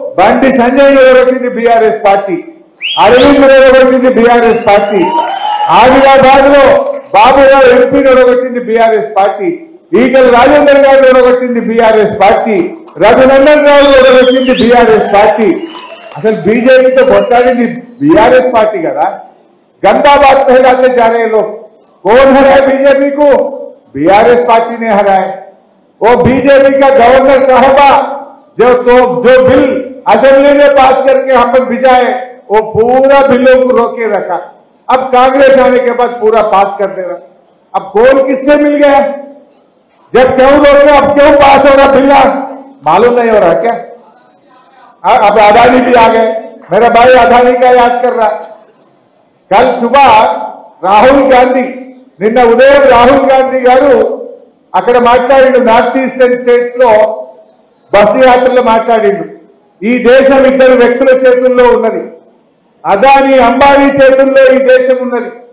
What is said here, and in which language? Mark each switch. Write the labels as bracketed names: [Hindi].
[Telugu] Bandi Sanjay ఓడగొట్టింది BRS party. Arvind ఓడగొట్టింది BRS party. Adilabad లో బాబు గారు ఎంపీని ఓడగొట్టింది బీఆర్ఎస్ పార్టీ. ఈటల రాజేందర్ గారు ఓడగొట్టింది BRS party. Raghunandan Rao ఓడగొట్టింది BRS party. అసలు బీజేపీతో కొట్లాడింది బీఆర్ఎస్ పార్టీ కదా. [Hindi] गंदा बात फैलाते जा रहे लोग। कौन हराए बीजेपी को? बीआरएस पार्टी ने हराए। वो बीजेपी का गवर्नर साहबा जो बिल असेंबली में पास करके हम पर भिजाए, वो पूरा बिलों को रोके रखा। अब कांग्रेस आने के बाद पूरा पास कर दे रहा। अब कौन किससे मिल गया? जब क्यों रोके, अब क्यों पास हो रहा बिल? मालूम नहीं हो रहा क्या? अब अदानी भी आ गए। मेरा भाई अदानी का याद कर रहा। कल सुबह राहुल गांधी [Telugu] నిన్న ఉదయం రాహుల్ గాంధీ గారు అక్కడ మాట్లాడిండు. నార్త్ ఈస్టర్న్ స్టేట్స్ లో బస్సు యాత్రలో మాట్లాడిండు. ఈ దేశం ఇద్దరు వ్యక్తుల చేతుల్లో ఉన్నది. అదానీ అంబానీ చేతుల్లో ఈ దేశం ఉన్నది.